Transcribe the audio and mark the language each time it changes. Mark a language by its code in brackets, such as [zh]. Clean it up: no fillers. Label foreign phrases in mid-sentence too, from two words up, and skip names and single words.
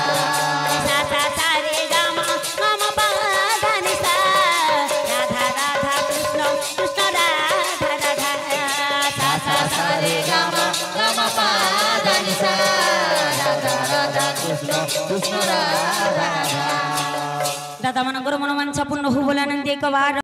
[bn] সা সা সা রে গাম গাম পা ধা নি সা রাধা রাধা কৃষ্ণ কৃষ্ণ রাধা রাধা সা সা সা রে গাম গাম পা ধা নি সা রাধা রাধা কৃষ্ণ কৃষ্ণ রাধা রাধা [or] দাদা ମାନଙ୍କର ମନୋବାଞ୍ଛା ପୂର୍ଣ୍ଣ ହଉ ବୋଲି ଆନନ୍ଦ ଏକ ବାର